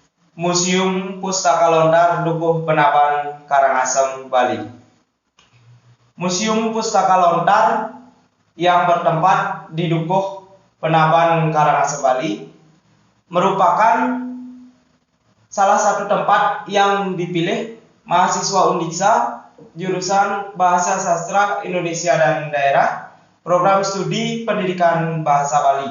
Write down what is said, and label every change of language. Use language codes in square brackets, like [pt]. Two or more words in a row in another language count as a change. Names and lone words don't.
[id] Museum Pustaka Lontar Dukuh Penaban Karangasem, Bali. Museum Pustaka Lontar yang bertempat di Dukuh Penaban Karangasem, Bali merupakan salah satu tempat yang dipilih mahasiswa Undiksa jurusan Bahasa Sastra Indonesia dan Daerah, program studi pendidikan bahasa Bali.